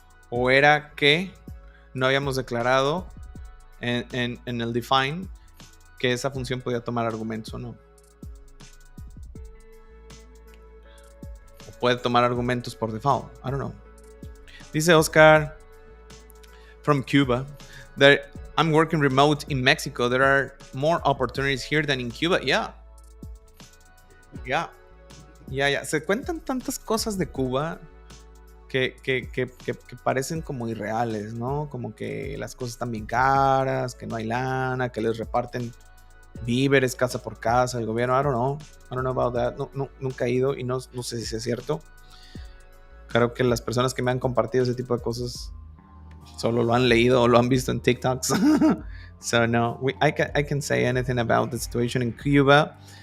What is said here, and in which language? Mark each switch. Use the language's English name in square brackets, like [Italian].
[Spanish] ¿O era que no habíamos declarado en el define que esa función podía tomar argumentos o no? O puede tomar argumentos por default. [English] I don't know. Dice Oscar from Cuba that I'm working remote in Mexico. There are more opportunities here than in Cuba. Yeah. [Spanish] Se cuentan tantas cosas de Cuba que parecen como irreales, ¿no? Como que las cosas están bien caras, que no hay lana, que les reparten víveres casa por casa el gobierno. [English] I don't know about that. [Spanish] No, nunca he ido y no sé si es cierto. Creo que las personas que me han compartido ese tipo de cosas solo lo han leído o lo han visto en TikToks. [English] So no, I can say anything about the situation in Cuba.